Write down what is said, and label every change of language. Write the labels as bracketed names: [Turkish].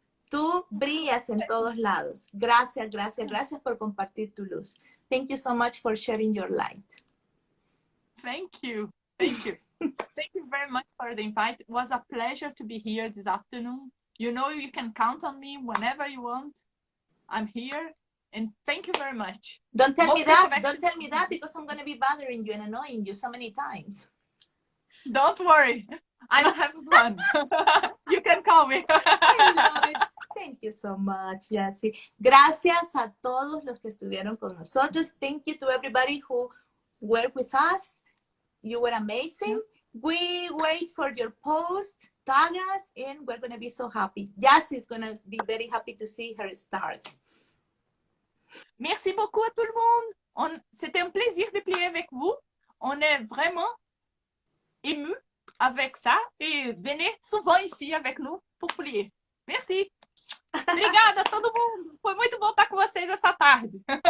[Spanish] Tú brillas en todos lados. Gracias por compartir tu luz. [English] Thank you so much for sharing your light. Thank you. Thank you. Thank you very much for the invite. It was a pleasure to be here this afternoon. You know you can count on me whenever you want. I'm here. And thank you very much. Don't tell me Most that. connection- Don't tell me that because I'm going to be bothering you and annoying you so many times. Don't worry. I'm having fun. You can call me. I love it. Thank you so much, Jacy. [Spanish] Gracias a todos los que estuvieron con nosotros. [English] Thank you to everybody who worked with us. You were amazing. We wait for your post, tag us, and we're going to be so happy. Jacy is going to be very happy to see her stars. [French] Merci beaucoup à tout le monde. C'était un plaisir de plier avec vous. On est vraiment ému avec ça. Et venez souvent ici avec nous pour plier. Merci. [Portuguese] Obrigada a todo mundo. Foi muito bom estar com vocês essa tarde.